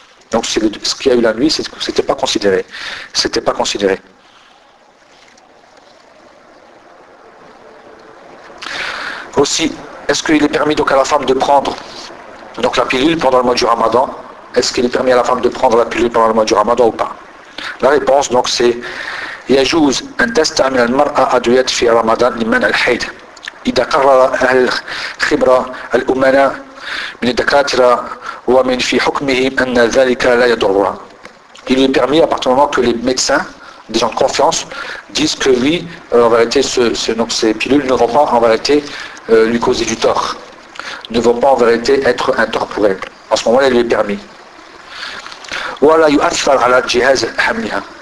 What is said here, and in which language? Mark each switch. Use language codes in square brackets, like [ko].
[fr] Donc ce qu'il y a eu la nuit, ce n'était pas considéré. C'était pas considéré. Aussi, est-ce qu'il est permis donc à la femme de prendre donc la pilule pendant le mois du Ramadan? Est-ce qu'il est permis à la femme de prendre la pilule pendant le mois du Ramadan ou pas? La réponse donc c'est [ar] يجوز أن تستعمل المرأة أدوية في رمضان لمنع الحيض إذا قرر أهل الخبرة الأمناء من الدكاترة ومن في حكمهم أن ذلك لا يضرها. [fr] Il lui est permis à partir du moment que les médecins, des gens de confiance, disent que lui, en vérité, ces pilules ne vont pas en vérité lui causer du tort, ne vont pas en vérité être un tort pour elle. En ce moment-là, il lui est permis. [ar] ولا يؤثر على جهاز حملها.